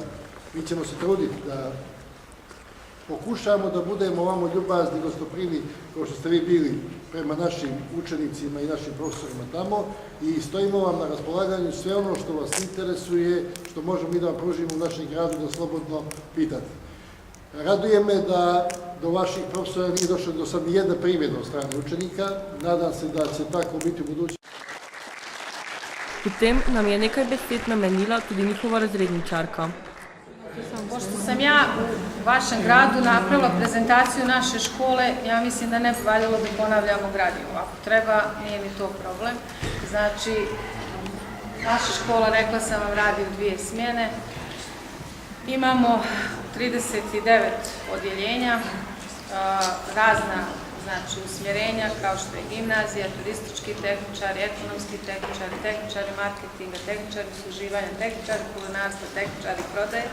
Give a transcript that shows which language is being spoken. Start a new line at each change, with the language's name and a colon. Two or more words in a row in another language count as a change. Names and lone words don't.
Serbian: Mi ćemo se truditi da pokušamo da budemo ovamo ljubazni, gostoprimni, kao što ste vi bili prema našim učenicima i našim profesorima tamo i stojimo vam na raspolaganju sve ono što vas interesuje, što možemo mi da vam pružimo u našem gradu da slobodno pitate. Raduje me da do vaših profesora nije došlo do sad nijedna primjedba od strane učenika. Nadam se da će tako biti u budućnosti.
Slovenian: Potem nam je nekaj besed namenila tudi njihova razredničarka.
Serbian: Pošto sam ja u vašem gradu napravila prezentaciju naše škole, ja mislim da ne bi valjalo da ponavljamo gradivo. Ako treba, nije mi to problem. Znači, naša škola, rekla sam vam, radi u 2 smjene. Imamo 39 odjeljenja, razna usmjerenja kao što je gimnazija, turistički tehničari, ekonomski tehničari, tehničari marketinga, tehničari usluživanja, tehničari kulinarstva, tehničari prodaje.